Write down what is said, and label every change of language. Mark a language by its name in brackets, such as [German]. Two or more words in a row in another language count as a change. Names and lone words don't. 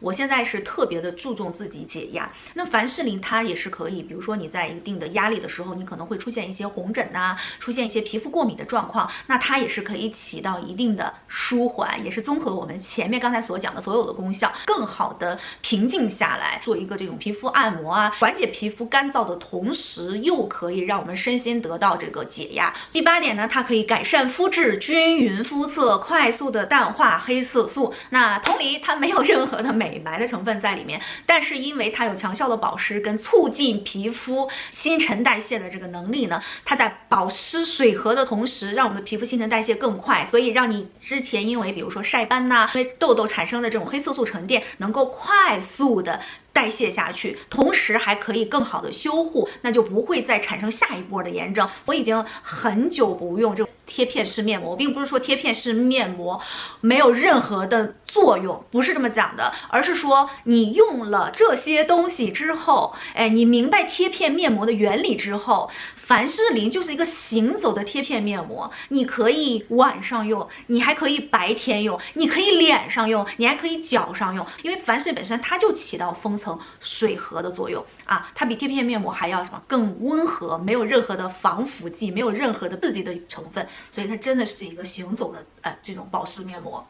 [Chinese] 我現在是特別的注重自己解壓。那凡士林它也是可以，比如說你在一定的壓力的時候，你可能會出現一些紅疹出現一些皮膚過敏的狀況，那它也是可以起到一定的舒緩，也是綜合我們前面剛才所講的所有的功效，更好的平靜下來，做一個這種皮膚按摩緩解皮膚乾燥的同時，又可以讓我們身心得到這個解壓。第8點呢，它可以改善膚質，均勻膚色，快速的淡化黑色素。那同理，它沒有任何的美白的成分在裡面，但是因為它有強效的保濕跟促進皮膚新陳代謝的這個能力呢，它在保濕水合的同時，讓我們的皮膚新陳代謝更快，所以讓你之前因為比如說曬斑因為痘痘產生的這種黑色素沉澱能夠快速的代謝下去，同時還可以更好的修護，那就不會再產生下一波的炎症。我已經很久不用這種貼片式面膜，我並不是說貼片式面膜沒有任何的作用，不是這麼講的，而是說你用了這些東西之後，你明白貼片面膜的原理之後，凡士林就是一個行走的貼片面膜，你可以晚上用，你還可以白天用，你可以臉上用，你還可以腳上用，因為凡士林本身它就起到封層水合的作用它比貼片面膜還要什麼更溫和，沒有任何的防腐劑，沒有任何的刺激的成分，所以它真的是一個行走的這種保濕面膜。